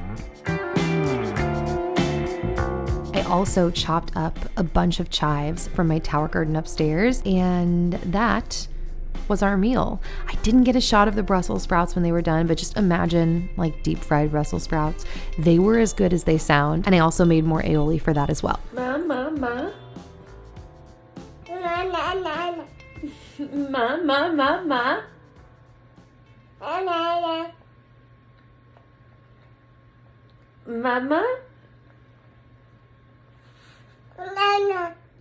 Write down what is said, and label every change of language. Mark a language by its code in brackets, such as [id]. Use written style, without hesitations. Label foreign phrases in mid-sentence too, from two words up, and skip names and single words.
[en] I also chopped up a bunch of chives from my tower garden upstairs, and that was our meal. I didn't get a shot of the Brussels sprouts when they were done, but just imagine like deep fried Brussels sprouts. They were as good as they sound, and I also made more aioli for that as well. Ma. Na, na, na. Ma. Na, na, na. Mama. Na, na.